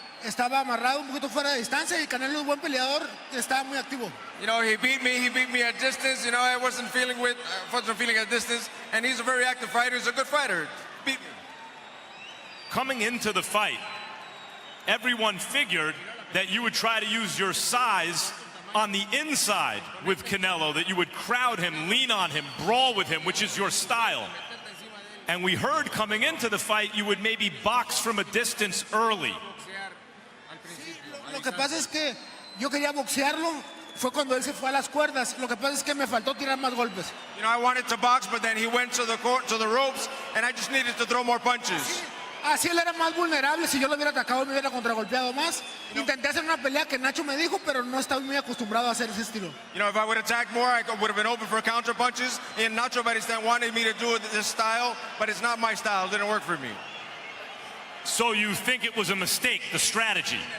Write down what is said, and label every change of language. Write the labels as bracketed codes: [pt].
[es] Estaba amarrado un poquito fuera de distancia y Canelo es buen peleador, estaba muy activo. [en] You know, he beat me at distance. You know, I wasn't feeling at distance, and he's a very active fighter. He's a good fighter. Beat me. Coming into the fight, everyone figured that you would try to use your size on the inside with Canelo, that you would crowd him, lean on him, brawl with him, which is your style. And we heard coming into the fight you would maybe box from a distance early. [es] Lo que pasa es que yo quería boxearlo fue cuando él se fue a las cuerdas. Lo que pasa es que me faltó tirar más golpes. [en] You know, I wanted to box, but then he went to the ropes, and I just needed to throw more punches. [es] Así él era más vulnerable. Si yo lo hubiera atacado, me hubiera contragolpeado más. Intenté hacer una pelea que Nacho me dijo, pero no estaba muy acostumbrado a hacer ese estilo. [en] You know, if I would attack more, I would have been open for counter punches. And Nacho Beristain wanted me to do it this style, but it's not my style. It didn't work for me. So you think it was a mistake, the strategy?